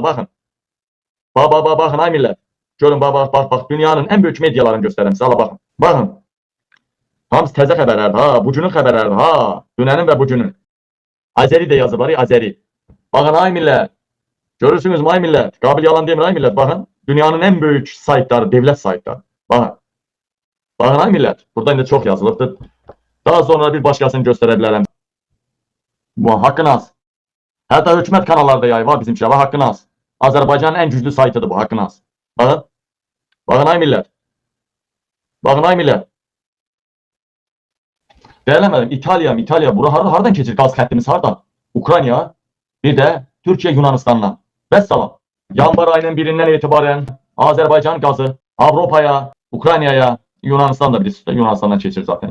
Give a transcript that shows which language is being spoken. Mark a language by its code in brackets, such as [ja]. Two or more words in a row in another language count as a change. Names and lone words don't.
[az] Baxın. Baxın ay millət. Görün bax. Dünyanın ən böyük medialarını göstərirəm sizə. Ala baxın. Baxın. Hamısı təzə xəbərlərdir ha. Bugünün xəbərlərdir ha. Dünənin və bugünün. Azeri də yazıblar, Azeri. Baxın ay millət. Görürsünüz ay millət. Qabil yalan demir ay millət. Baxın. [tr] Dünyanın en büyük saytları, devlet saytları. Bakın. Bakın ay millət. [az] Burada indi çox yazılıbdır. Daha sonra bir başkasını göstərebilirim. [tr] Bu hakkını az. [az] Hətta hökumət kanallarda yayı var bizim şey. [tr] Hakkını az. [az] Azərbaycanın en güclü saytıdır bu. [tr] Hakkını az. Bakın. Bakın ay millət. Bakın ay millət. Değerlemedim. İtalya. [az] Bura hardan keçir gaz xəttimiz hardan? Ukrayna. [tr] Bir de Türkiye Yunanistan'dan. [az] Vəssalam. [tr] Yanvar ayının birinden itibaren Azerbaycan gazı Avrupa'ya, Ukrayna'ya, Yunanistan da bilirsiniz, Yunanistan'dan geçir zaten.